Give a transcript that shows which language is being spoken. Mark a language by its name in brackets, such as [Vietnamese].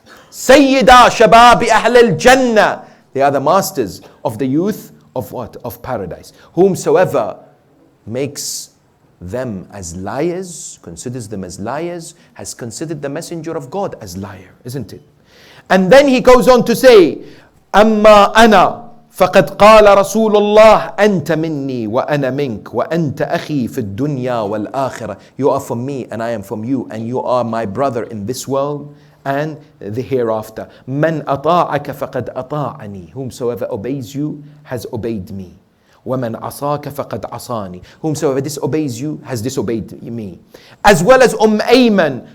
[Arabic] سَيِّدَا شَبَابِ أَهْلِ الْجَنَّةِ. [English] They are the masters of the youth of what? Of paradise. Whomsoever makes them as liars, considers them as liars, has considered the Messenger of God as liar, isn't it? And then he goes on to say, [Arabic] أَمَّا أَنَا فقد قال رسول الله أنت مني وأنا منك وأنت أخي في الدنيا والآخرة. [English] You are from me and I am from you, and you are my brother in this world and the hereafter. [Arabic] من أطاعك فقد أطاعني. [English] Whomsoever obeys you has obeyed me. [Arabic] ومن عصاك فقد عصاني. [English] Whomsoever disobeys you has disobeyed me. As well as Ayman.